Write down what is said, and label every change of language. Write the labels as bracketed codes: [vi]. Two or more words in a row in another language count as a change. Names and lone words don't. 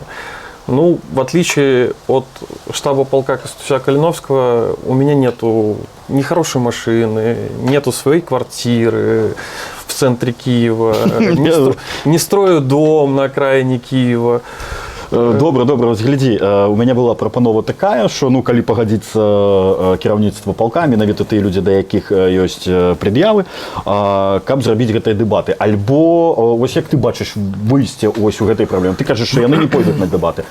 [ru] Ну, в отличие от штаба полка Костуся Калиновского, у меня нету ни хорошей машины, нету своей квартиры в центре Киева, не строю дом на окраине Киева. [be] Добра, ось глядзі, у мяне была прапанова такая, што ну калі пагадзіцца кіраўніцтва палка, менавіта тыя людзі, да якіх ёсць прад'явы, каб зрабіць гэтыя дэбаты. Альбо вось як ты бачыш выйсце ось у гэтай праблемы. Ты кажаш, што яны не пойдуць на дэбаты.